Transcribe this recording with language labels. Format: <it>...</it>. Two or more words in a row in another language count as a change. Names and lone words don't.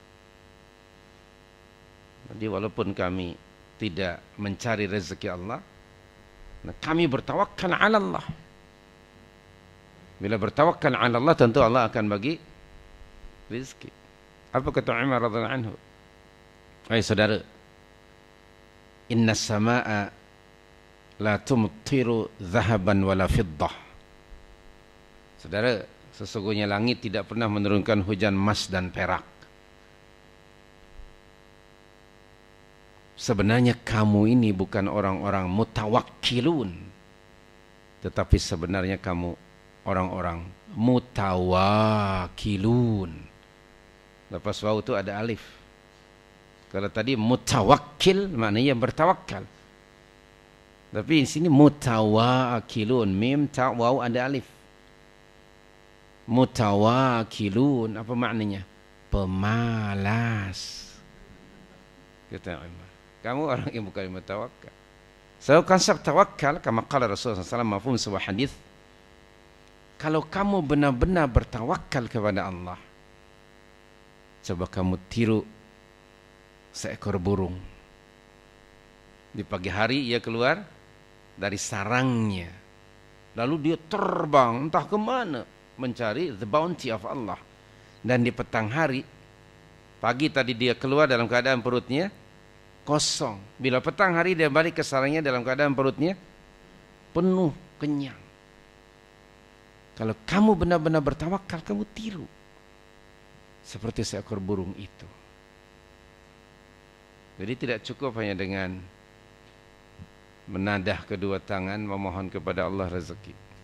<ms>Jadi walaupun kami tidak mencari rezeki Allah, kami bertawakal</ms> <ar>على الله.</ar> <ms>Bila bertawakal</ms> <ar>على الله,</ar> <ms>tentu Allah akan bagi rezeki. Apa kata Umar</ms> <ar>رضي الله عنه?</ar> <ms>Hai saudara,</ms> <ar>إن السماء لا تمطر ذهبا ولا فضة.</ar> <ms>Saudara, sesungguhnya langit tidak pernah menurunkan hujan emas dan perak. Sebenarnya kamu ini bukan orang-orang mutawakkilun, tetapi sebenarnya kamu orang-orang mutawakilun. Lepas waw itu ada alif. Kalau tadi mutawakkil maknanya yang bertawakal. Tapi di sini mutawakilun, mim ta waw ada alif. Mutawakilun apa maknanya? Pemalas. Kata Umar, kamu orang yang bukan mutawakkal. So konsep tawakal,</ms> <ar>كما قال</ar> <ms>Rasulullah SAW, mafhum sebuah hadis. Kalau kamu benar-benar bertawakal kepada Allah, coba kamu tiru seekor burung. Di pagi hari ia keluar dari sarangnya, lalu dia terbang entah ke mana mencari</ms> <en>the bounty of Allah.</en> <ms>Dan di petang hari, pagi tadi dia keluar dalam keadaan perutnya kosong. Bila petang hari dia balik ke sarangnya dalam keadaan perutnya penuh, kenyang. Kalau kamu benar-benar bertawakal, kamu tiru seperti seekor burung itu. Jadi tidak cukup hanya dengan menadah kedua tangan memohon kepada Allah rezeki.</ms>